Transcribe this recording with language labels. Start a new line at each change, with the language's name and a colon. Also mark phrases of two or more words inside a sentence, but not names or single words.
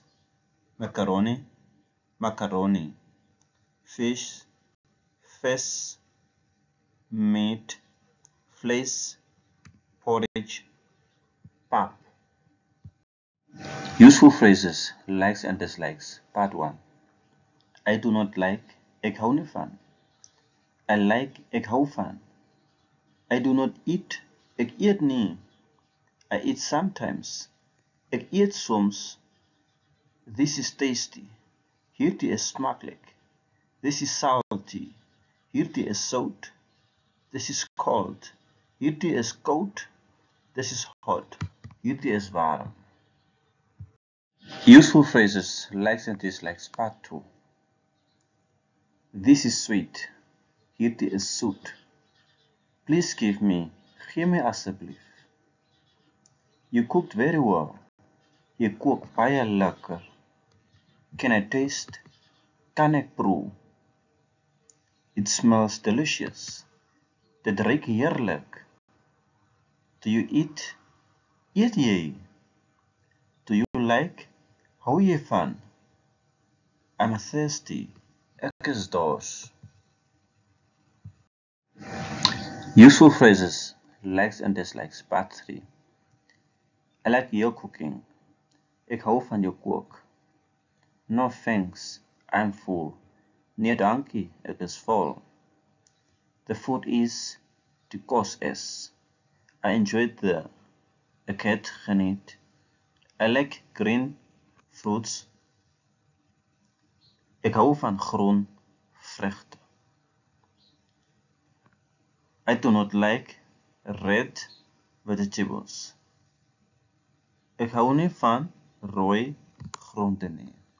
English: Macaroni, macaroni. Fish, vis. Meat, vlees. Porridge, pap. Useful phrases, likes and dislikes. Part 1. I do not like,
Afrikaans: ek hou nie van.
English: I like,
Afrikaans: ek hou van.
English: I do not eat,
Afrikaans: ek eet nie.
English: I eat sometimes.
Afrikaans: Ek eet soms.
English: This is tasty.
Afrikaans: Hierdie is smakelijk.
English: This is salty.
Afrikaans: Hierdie is sout.
English: This is cold.
Afrikaans: Hierdie is koud.
English: This is hot.
Afrikaans: Hierdie is warm.
English: Useful phrases, likes and dislikes. Part 2. This is sweet.
Afrikaans: Hierdie is soet.
English: Please give me.
Afrikaans: Gee my asseblief.
English: You cooked very well.
Afrikaans: Jy kook baie lekker.
English: Can I taste?
Afrikaans: Kan ek proe?
English: It smells delicious.
Afrikaans: Dit ruik heerlik.
English: Do you eat?
Afrikaans: Eet jy?
English: Do you like?
Afrikaans: Hou jy van?
English: I'm thirsty.
Afrikaans: Ek is dors.
English: Useful phrases, likes and dislikes. Part 3. I like your cooking.
Afrikaans: Ek hou van jou kook.
English: No thanks, I'm full.
Afrikaans: Nee dankie, ek is vol.
English: The food is,
Afrikaans: die kos is.
English: I enjoyed
Afrikaans: ek het geniet.
English: I like green fruits.
Afrikaans: Ek hou van groen vrugte.
English: I do not like red vegetables.
Afrikaans: Ek hou nie van rooi groente nie.